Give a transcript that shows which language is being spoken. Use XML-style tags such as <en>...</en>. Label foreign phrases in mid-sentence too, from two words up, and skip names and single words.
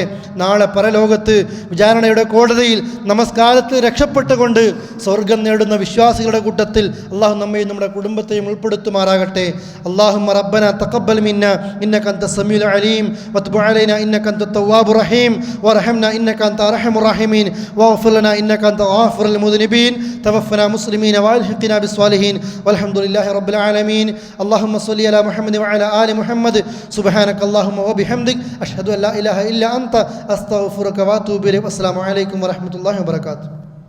<ml>നാളെ പരലോകത്ത് വിചാരണയുടെ കോടതിയിൽ നമസ്കാരത്തിൽ രക്ഷപ്പെട്ടുകൊണ്ട് സ്വർഗം നേടുന്ന വിശ്വാസികളുടെ കൂട്ടത്തിൽ അല്ലാഹു നമ്മയും നമ്മുടെ കുടുംബത്തെയും ഉൾപ്പെടുത്തുമാറാകട്ടെ.</ml> <ar>اللهم ربنا تقبل منا إنك أنت السميع العليم وتب علينا إنك أنت التواب الرحيم وارحمنا إنك أنت أرحم الراحمين واغفر لنا إنك أنت غافر المذنبين توفنا مسلمين والحقنا بالصالحين والحمد لله رب العالمين. اللهم صل على محمد وعلى آل محمد. سبحانك اللهم وبحمدك أشهد أن لا إله إلا أنت أستغفرك وأتوب إليك. السلام عليكم ورحمة الله وبركاته.</ar>